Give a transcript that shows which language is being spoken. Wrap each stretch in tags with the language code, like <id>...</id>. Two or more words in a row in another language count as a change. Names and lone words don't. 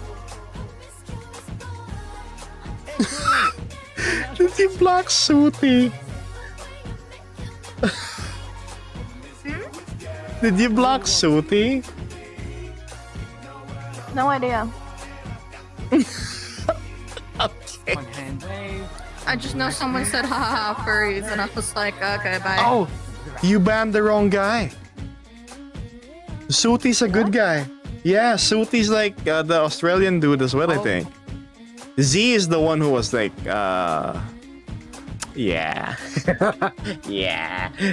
<en>Did you block Sooty? Did you block Sooty? No idea. Okay. One hand wave. I just know someone said ha ha ha furries, and I was like, okay, bye. Oh, you banned the wrong guy. Sooty's a good guy. Yeah, Sooty's like the Australian dude as well, I think. Z is the one who was like, yeah. Yeah.</en>